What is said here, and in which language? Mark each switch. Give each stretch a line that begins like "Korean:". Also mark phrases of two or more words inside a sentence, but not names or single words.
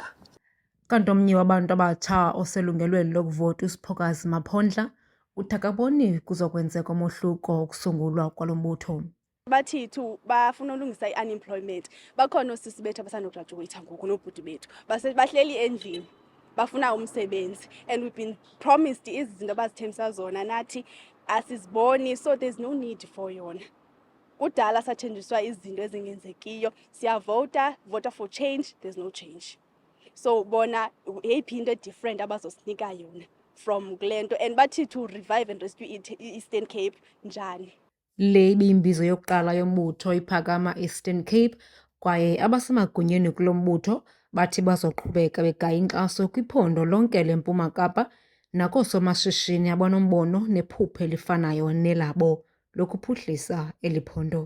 Xhosa: Kanti omnye wabantu abatsha oselungelweni lokuvota uSiphokazi Maphondla uthi akaboni kuzokwenzeka umohluko ukusungulwa kwalo mbutho. Bathethu bafuna ulungisa i-unemployment, bakhona osisi bethu abasanograduate ngoku nobhuti bethu bahleli endlini bafuna umsebenzi,
English: and we've been promised
Xhosa: izinto abazithembisa zona nathi asiziboni,
English: so there's no need for yona.
Xhosa: Kudala sathenjiswa izinto ezingenzekiyo, siyavota,
English: voter for change, there's no change.
Xhosa: So bona yeyiphi into different abazosinika yona from kule nto, and bathi
English: to revive and rescue Eastern Cape
Xhosa: njani. Le ibiyimbizo yokuqala yombutho iPhakama Eastern Cape, kwaye abasemagunyeni kulo mbutho bathi bazoqhubeka begaya inkxaso kwiphondo lonke leMpuma Kapa nakoosomashishini abanombono nephupha elifanayo nelabo lokuphuhlisa eli phondo.